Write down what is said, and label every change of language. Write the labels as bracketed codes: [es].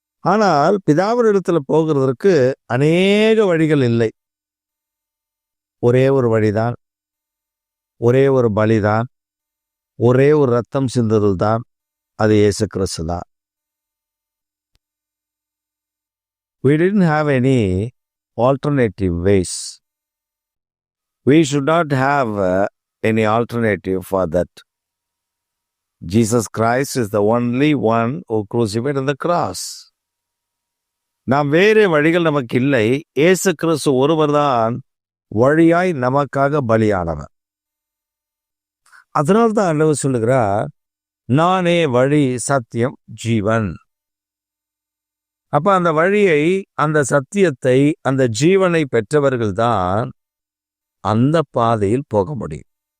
[ta] ஆனால் பிதாவினிடத்துல போகிறதற்கு அநேக வழிகள் இல்லை. ஒரே ஒரு வழிதான், ஒரே ஒரு பலிதான், ஒரே ஒரு ரத்தம் சிந்துதல் தான். அது இயேசு கிறிஸ்து தான். [en] We didn't have any alternative ways. We should not have any alternative for that. Jesus Christ is the only one who crucified on the cross. [ta] நாம் வேறு வழிகள் நமக்கு இல்லை. இயேசு கிறிஸ்து ஒருவர்தான் வழியாய் நமக்காக பலியானவர். அதனால்தான் ஆண்டவர் சொல்லுகிறார், நானே வழி, சத்தியம், ஜீவன். அப்ப அந்த வழியை, அந்த சத்தியத்தை, அந்த ஜீவனை பெற்றவர்கள் தான் அந்த பாதையில் போக முடியும்.